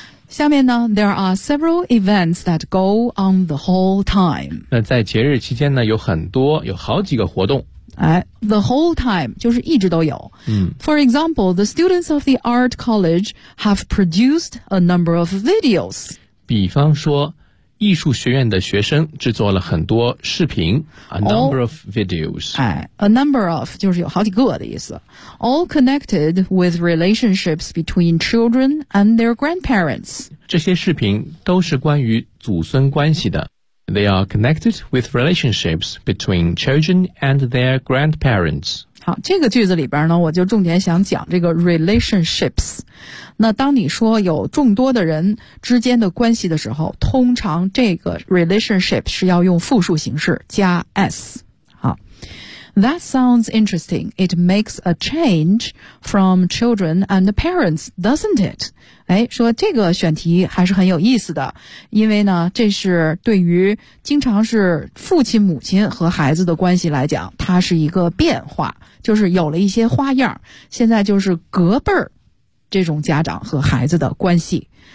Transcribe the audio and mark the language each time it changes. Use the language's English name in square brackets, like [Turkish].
[Chinese] 下面呢 [English] ,there are several events that go on the whole time。 [Chinese] 那在节日期间呢有很多，有好几个活动。哎 ， [English] the whole time [Chinese] 就是一直都有。嗯 [English] ，For example, the students of the art college have produced a number of videos. [Chinese] 比方说，艺术学院的学生制作了很多视频。 [English] A number of videos. [Chinese] 哎 ， [English] a number of [Chinese] 就是有好几个的意思。 [English] All connected with relationships between children and their grandparents. [Chinese] 这些视频都是关于祖孙关系的。 [English] They are connected with relationships between children and their grandparents. [Chinese] 好，这个句子里边呢，我就重点想讲这个 relationships。那当你说有众多的人之间的关系的时候，通常这个 relationship 是要用复数形式加 s。 [English] 好 ，That sounds interesting. It makes a change from children and parents, doesn't it? [Chinese] 哎，说这个选题还是很有意思的，因为呢，这是对于经常是父亲母亲和孩子的关系来讲，它是一个变化，就是有了一些花样，现在就是隔辈儿这种家长和孩子的关系。